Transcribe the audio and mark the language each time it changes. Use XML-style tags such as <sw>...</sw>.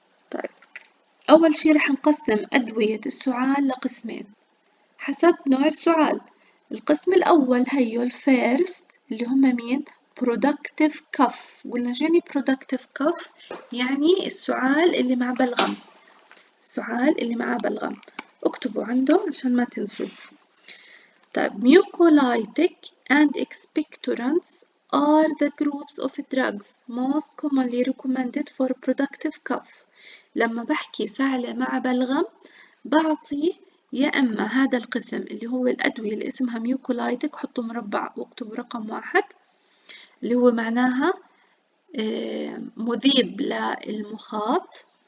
<ar>طيب أول شي رح نقسم أدوية السعال لقسمين حسب نوع السعال. القسم الأول هيو الفيرست اللي هم مين؟</ar> <en>productive cough.</en> <ar>قلنا شو يعني</ar> <en>productive cough؟</en> <ar>يعني السعال اللي مع بلغم، السعال اللي مع بلغم، اكتبوا عنده عشان ما تنسوا. طيب</ar> <en>mucolytic and expectorants are the groups of drugs most commonly recommended for productive cough.</en> <ar>لما بحكي سعلة مع بلغم بعطي يا إما هذا القسم اللي هو الأدوية اللي اسمها ميوكولايتك، حطوا مربع واكتبوا رقم 1 اللي هو معناها مذيب للمخاط.</ar>